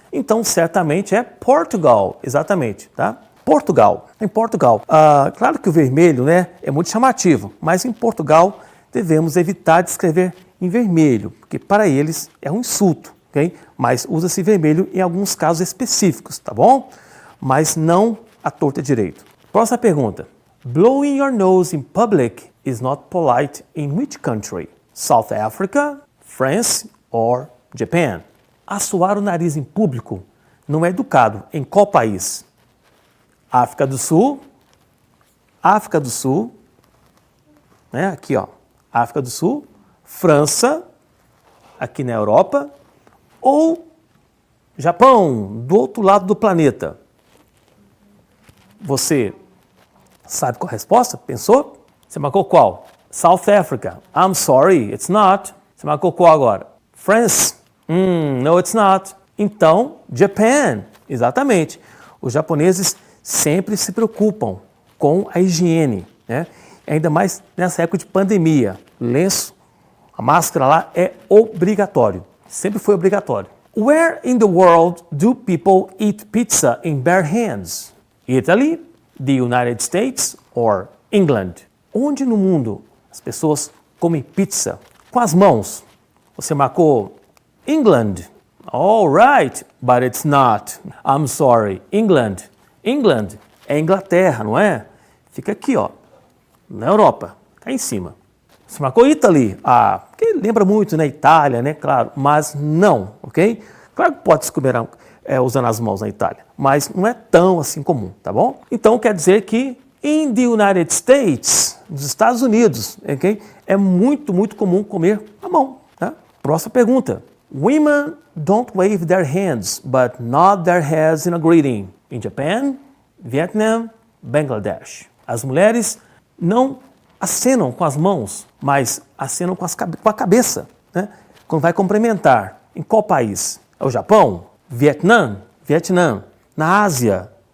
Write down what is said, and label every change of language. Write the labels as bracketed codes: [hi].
[pt] Então, certamente é Portugal, exatamente, tá? Portugal. Em Portugal, claro que o vermelho, é muito chamativo, mas em Portugal devemos evitar de escrever em vermelho, porque para eles é um insulto, ok? Mas usa-se vermelho em alguns casos específicos, tá bom? Mas não à torta direito. Próxima pergunta. [en] Blowing your nose in public is not polite in which country? South Africa, France or Japan? [pt] Assoar o nariz em público não é educado em qual país? África do Sul, aqui ó, África do Sul, França, aqui na Europa, ou Japão, do outro lado do planeta? Você sabe qual a resposta? Pensou? Você marcou qual? South Africa. [en] I'm sorry, it's not. [pt] Você marcou qual agora? France. [en] No, it's not. [pt] Então, [en] Japan. [pt] Exatamente. Os japoneses sempre se preocupam com a higiene, Ainda mais nessa época de pandemia. Lenço, a máscara lá é obrigatório. Sempre foi obrigatório. [en] Where in the world do people eat pizza in bare hands? Italy, the United States or England? [pt] Onde no mundo as pessoas comem pizza com as mãos? Você marcou [en] England. All right, but it's not. I'm sorry. England. [pt] England é Inglaterra, não é? Fica aqui, ó, na Europa, cá em cima. Você marcou Italy? Que lembra muito, Itália, claro, mas não, ok? Claro que pode se comer usando as mãos na Itália, mas não é tão assim comum, tá bom? Então quer dizer que [en] in the United States, [pt] nos Estados Unidos, ok? É muito, muito comum comer a mão, tá? Próxima pergunta. [en] Women don't wave their hands, but nod their heads in a greeting. [pt] In Japan, Vietnam, Bangladesh. As mulheres não acenam com as mãos, mas acenam com a cabeça, né? Quando vai cumprimentar. Em qual país? É o Japão? Vietnã? Vietnã. Na Ásia?